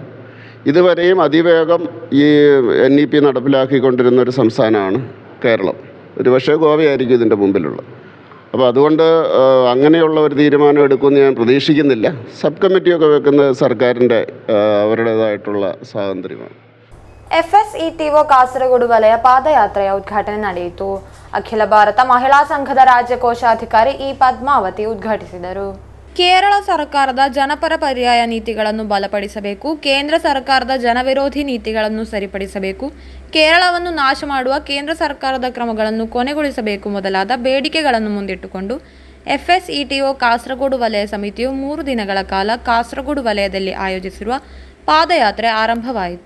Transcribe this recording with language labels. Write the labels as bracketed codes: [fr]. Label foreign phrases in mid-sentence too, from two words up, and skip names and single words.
[ml] ഇതുവരെയും അതിവേഗം ഈ NEP നടപ്പിലാക്കിക്കൊണ്ടിരുന്നൊരു സംസ്ഥാനമാണ് കേരളം. ഒരുപക്ഷെ ഗോവയായിരിക്കും ഇതിൻ്റെ മുമ്പിലുള്ളത്. അപ്പോൾ അതുകൊണ്ട് അങ്ങനെയുള്ള ഒരു തീരുമാനം എടുക്കുമെന്ന് ഞാൻ പ്രതീക്ഷിക്കുന്നില്ല. സബ് കമ്മിറ്റിയൊക്കെ വെക്കുന്നത് സർക്കാരിൻ്റെ അവരുടേതായിട്ടുള്ള സ്വാതന്ത്ര്യമാണ്. [kn] FSETO ಕಾಸರಗೋಡು ವಲಯ ಪಾದಯಾತ್ರೆಯ ಉದ್ಘಾಟನೆ ನಡೆಯಿತು. ಅಖಿಲ ಭಾರತ ಮಹಿಳಾ ಸಂಘದ ರಾಜ್ಯ ಕೋಶಾಧಿಕಾರಿ ಇ ಪದ್ಮಾವತಿ ಉದ್ಘಾಟಿಸಿದರು. ಕೇರಳ ಸರ್ಕಾರದ ಜನಪರ ಪರ್ಯಾಯ ನೀತಿಗಳನ್ನು ಬಲಪಡಿಸಬೇಕು, ಕೇಂದ್ರ ಸರ್ಕಾರದ ಜನವಿರೋಧಿ ನೀತಿಗಳನ್ನು ಸರಿಪಡಿಸಬೇಕು, ಕೇರಳವನ್ನು ನಾಶ ಮಾಡುವ ಕೇಂದ್ರ ಸರ್ಕಾರದ ಕ್ರಮಗಳನ್ನು ಕೊನೆಗೊಳಿಸಬೇಕು ಮೊದಲಾದ ಬೇಡಿಕೆಗಳನ್ನು ಮುಂದಿಟ್ಟುಕೊಂಡು FSETO ಕಾಸರಗೋಡು ವಲಯ ಸಮಿತಿಯು 3 ದಿನಗಳ ಕಾಲ ಕಾಸರಗೋಡು ವಲಯದಲ್ಲಿ ಆಯೋಜಿಸಿರುವ ಪಾದಯಾತ್ರೆ ಆರಂಭವಾಯಿತು.